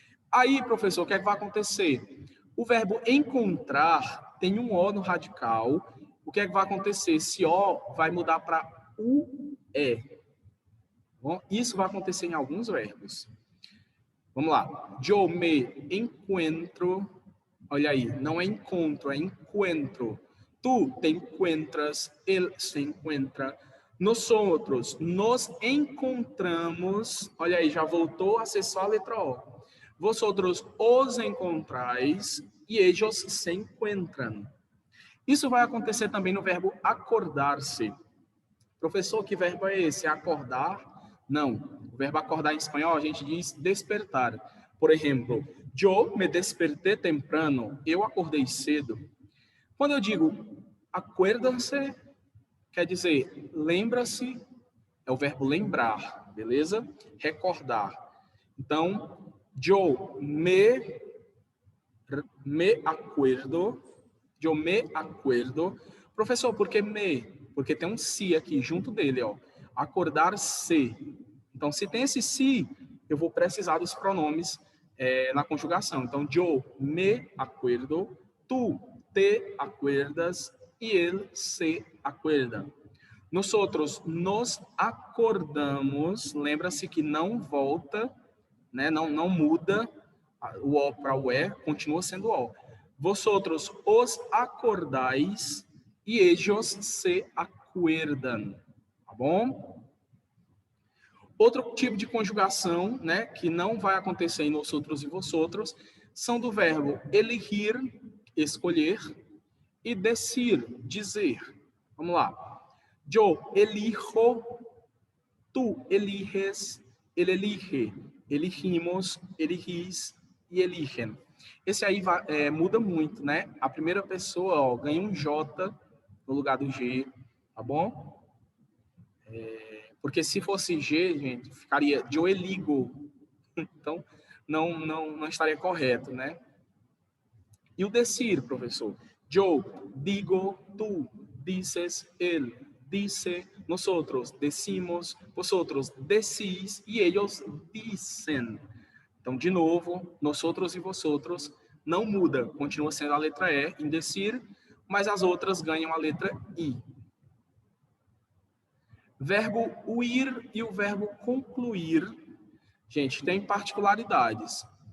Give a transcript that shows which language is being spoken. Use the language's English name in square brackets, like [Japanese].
[Portuguese] Aí, professor, o que é que vai acontecer? O verbo encontrar tem um O no radical. O que é que vai acontecer? Esse O vai mudar para UE. Bom, isso vai acontecer em alguns verbos. Vamos lá. [Spanish] Yo me encuentro. [Portuguese] Olha aí, não é encontro, é encuentro. [Spanish] Tu te encuentras, ele se encuentra. Nosotros nos encontramos. [Portuguese] Olha aí, já voltou a ser só a letra O. [Spanish] Vosotros os encontrais e ellos se encuentran. [Portuguese] Isso vai acontecer também no verbo acordar-se. Professor, que verbo é esse? Acordar? Não. O verbo acordar em espanhol a gente diz despertar. Por exemplo, [Spanish] yo me desperté temprano. [Portuguese] Eu acordei cedo. Quando eu digo acuérdase, quer dizer lembra-se, é o verbo lembrar, beleza? [Spanish] Recordar. [Portuguese] Então, [Spanish] yo me acuerdo. Yo me acuerdo. [Portuguese] Professor, por que me? Porque tem um si aqui junto dele, ó. Acordar-se. Então, se tem esse si, eu vou precisar dos pronomes na conjugação. [Spanish] Então, yo me acuerdo, tu te acuerdas e ele se acuerda. Nosotros nos acordamos. [Portuguese] Lembra-se que não volta, né? Não muda o O para o E, continua sendo O. [Spanish] Vosotros os acordais e ellos se acuerdan. [Portuguese] Tá bom? Outro tipo de conjugação, né, que não vai acontecer em nosotros e vosotros, são do verbo elegir, escolher, e decir, dizer. Vamos lá. [Spanish] Yo elijo, tu eliges, ele elige, elegimos, elegis e eligem. [Portuguese] Esse aí muda muito, né? A primeira pessoa, ó, ganha um J no lugar do G, tá bom? Porque se fosse G, gente, ficaria [Spanish] yo eligo. [Portuguese] Então, não estaria correto, né? E o decir, professor? [Spanish] Yo digo, tu dices, él dice, nosotros decimos, vosotros decís e ellos dicen. [Portuguese] Então, de novo, nosotros e vosotros não muda, continua sendo a letra E em decir, mas as outras ganham a letra I. Verbo uir e o verbo concluir, gente, tem particularidades.